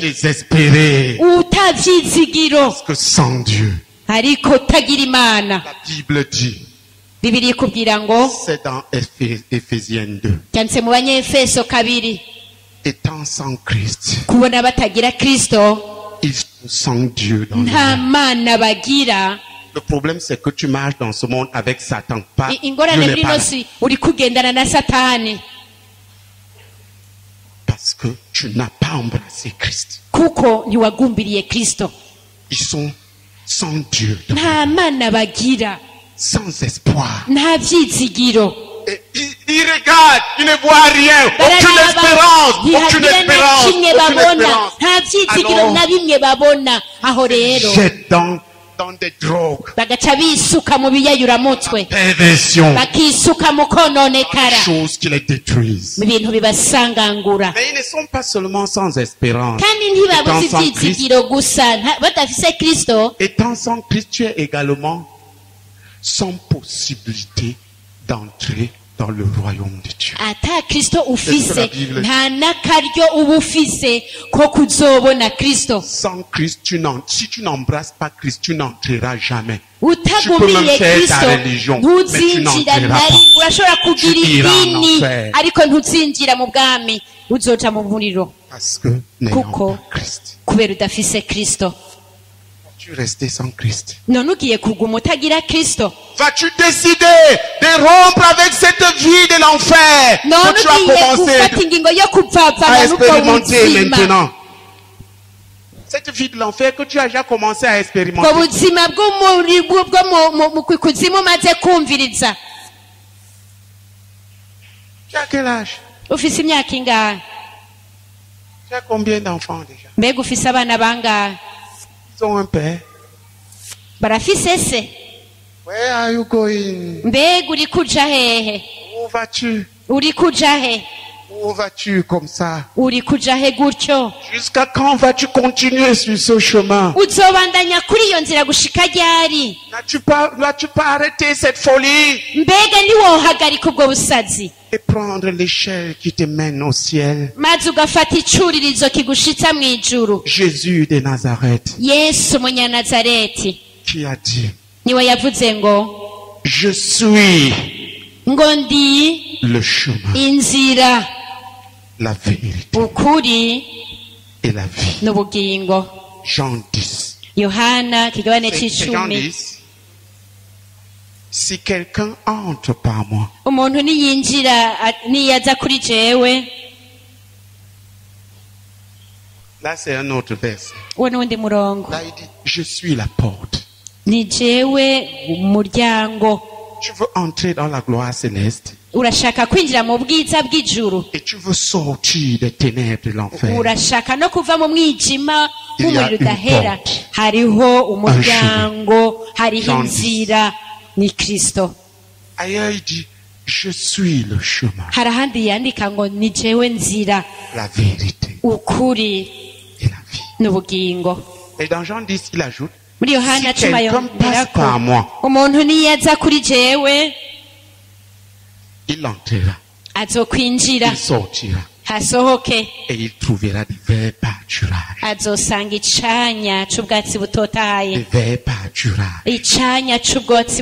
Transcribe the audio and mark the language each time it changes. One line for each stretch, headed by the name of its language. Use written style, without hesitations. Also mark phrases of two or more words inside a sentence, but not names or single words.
French: Désespéré.
Rundi: utavyizigiro
French: Parce que sans Dieu,
Rundi: ariko utagira imana
French: la Bible dit,
Rundi: bibiri ikubwira ngo
French: c'est dans Éphésiens 2,
Rundi: cyanditse mu banyefeso 2
French: étant sans Christ,
Rundi: kubona batagira kristo
French: ils sont sans Dieu dans le
Rundi: nta
French: monde.
Rundi: mana bagira
French: Le problème, c'est que tu marches dans ce monde avec Satan. Pas,
Rundi: ingorane
French: Dieu n'est
Rundi: muri
French: pas
Rundi: ino
French: là.
Rundi: si uri kugendana na satani
French: Parce que tu n'as pas embrassé Christ.
Rundi: kuko ntiwagumbiriye kristo
French: Ils sont sans Dieu, dans-
Rundi: nta mana bagira
French: sans espoir.
Rundi: nta vyizigiro
French: Et ils regardent, ils ne voient rien, aucune
Rundi: bararaba
French: espérance, aucune
Rundi: ntihagira na
French: espérance,
Rundi: kimwe
French: aucune
Rundi: babona
French: espérance.
Rundi: nta vyizigiro
French: Alors,
Rundi: na bimwe babona aho rero
French: jette dans des drogues,
Rundi: bagaca bisuka mu biyayuramutwe
French: perversion,
Rundi: bakisuka mu kononekara
French: choses qui les détruisent.
Rundi: mu bintu bibasangangura
French: Mais ils ne sont pas seulement sans espérance.
Rundi: kandi ntibabuze
French: Étant sans Christ,
Rundi: ivyizigiro gusa badafise kristo
French: étant sans Christ, tu es également sans possibilité d'entrer dans le royaume de Dieu.
Rundi: ata kristo ufise
French: la Bible.
Rundi: nta n'akaryo uba ufise ko kuzobona kristo
French: Sans Christ, si tu n'embrasses pas Christ, tu n'entreras jamais.
Rundi: utagumiriye
French: faire ta
Rundi: kristo
French: religion, mais tu
Rundi: ntuzinjira
French: n'entreras
Rundi: nari
French: pas.
Rundi: urashobora kugira
French: Tu iras en
Rundi: idini
French: enfer.
Rundi: ariko ntuzinjira mu bwami uzoca mu muriro
French: Parce que n'ayant
Rundi: Kuko.
French: pas Christ,
Rundi: kubera udafise kristo
French: tu restes sans Christ.
Rundi: none ugiye kuguma utagira kristo
French: Vas-tu décider de rompre avec cette vie de l'enfer
Rundi: none
French: que tu as
Rundi: ugiye
French: commencé
Rundi: gufata ingingo yo
French: à
Rundi: kupfapfana n'ubwo
French: expérimenter
Rundi: buzima
French: maintenant? Cette vie de l'enfer que tu as déjà commencé à expérimenter.
Rundi: ubwo buzima bwo mu kuzimu umaze kumviriza
French: Tu as quel âge?
Rundi: ufise imyaka ingahe
French: Tu as combien d'enfants déjà?
Rundi: mbega ufise abana bangahe
French: Ils ont un père.
Rundi: barafise se
English: Where are you going?
Rundi: mbega uri kuja hehe
French: Où vas-tu?
Rundi: uri kuja he
French: Où vas-tu comme ça?
Rundi: uri kuja he gutyo
French: Jusqu'à quand vas-tu continuer sur ce chemin?
Rundi: uzobandanya kuri iyo nzira gushika ryari
French: N'as-tu pas arrêté cette folie
Rundi: mbega ntiwohagarika ubwo busazi
French: et prendre l'échelle qui te mène au ciel?
Rundi: maze ugafata icuririzo kigushitsa mu ijuru
French: Jésus de Nazareth
Rundi: yesu umunyanazareti
French: qui a dit,
Rundi: niwe yavuze ngo
French: je suis
Rundi: ngo ndi
French: le chemin,
Rundi: inzira
French: la vérité
Rundi: ukuri
French: et la vie.
Rundi: n'ubugingo
French: Jean 10.
Rundi: yohana kigabane
French: C'est Jean
Rundi: c'icumi
French: 10. Si quelqu'un entre par moi,
Rundi: umuntu niyaza kuri jewe
French: là c'est un autre verset.
Rundi: uwo n'uwundi murongo
French: Là il dit, je suis la porte.
Rundi: ni jewe umuryango
French: Tu veux entrer dans la gloire céleste
Rundi: urashaka kwinjira mu bwiza bw'ijuru
French: et tu veux sortir des ténèbres de l'enfer.
Rundi: urashaka no kuva mu mwijima
French: Il y a
Rundi: w'umuriro
French: une
Rundi: udahera
French: porte.
Rundi: hariho umuryango hariho
French: Jean
Rundi: inzira ni kristo
French: Ailleurs il dit, je suis le chemin,
Rundi: hari ahandi yandika ngo ni jewe nzira
French: la vérité
Rundi: ukuri
French: et la vie.
Rundi: n'ubugingo
French: Et dans Jean 10, il ajoute,
Rundi: muri yohana
French: si
Rundi: cumi
French: quelqu'un passe
Rundi: yongera ko
French: par moi,
Rundi: umuntu niyaza kuri jewe
French: il entrera,
Rundi: azokwinjira
French: il sortira
Rundi: hasohoke
French: et il trouvera des verts pâturages.
Rundi: azosanga icanya c'ubwatsi
French: Des
Rundi: butotahaye
French: verts pâturages.
Rundi: icanya c'ubwatsi